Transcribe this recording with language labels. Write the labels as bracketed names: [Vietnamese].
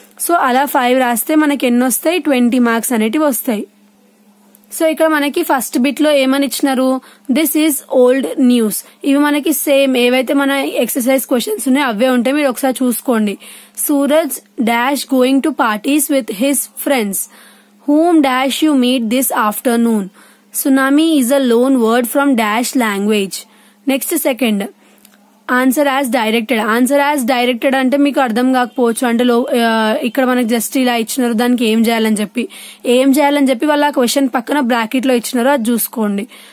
[Telugu] So అలా 5 రాస్తే మనకి ఎన్ని వస్తాయి 20 మార్క్స్ అనేటివి వస్తాయి. సో ఇక్కడ మనకి ఫస్ట్ బిట్ లో ఏమని ఇచ్చినారు, [English] This is old news. [Telugu] ఇవి మనకి సేమ్ ఏవైతే మన ఎక్సర్సైజ్ క్వశ్చన్స్ ఉన్నాయో అవే ఉంటాయి, మీరు ఒకసారి చూసుకోండి. [English] Suraj dash going to parties with his friends. Whom dash you meet this afternoon? Tsunami is a loan word from dash language. Next second. Answer as directed. Answer as directed [Telugu] అంటే మీకు అర్థం కాకపోవచ్చు. అంటే ఇక్కడ మనకి జస్ట్ ఇలా ఇచ్చినారు, దానికి ఏం చేయాలని చెప్పి వాళ్ళ క్వశ్చన్ పక్కన బ్రాకెట్ లో ఇచ్చినారు, అది చూసుకోండి.